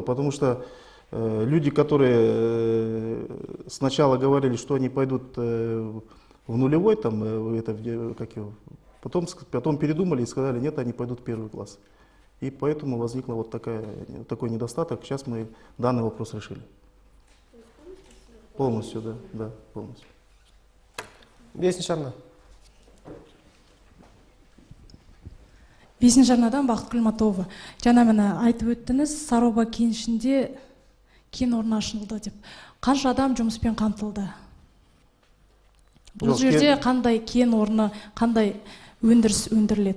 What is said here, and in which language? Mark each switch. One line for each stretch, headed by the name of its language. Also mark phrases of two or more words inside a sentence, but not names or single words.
Russian: Потому что люди, которые сначала говорили, что они пойдут в нулевой, потом передумали и сказали, нет, они пойдут в 1 класс. И поэтому возникла вот такой недостаток. Сейчас мы данный вопрос решили. Полностью, да, полностью.
Kazakh: Бесінші арна. Бесінші арнадан Бақытгүл Матова. Жаңа міне айтып өттіңіз, Сароба кенішінде кен орны ашылды деп. Қанша адам жұмыспен қамтылды? Бұл жерде қандай кен орны, қандай өндіріс өндіріледі?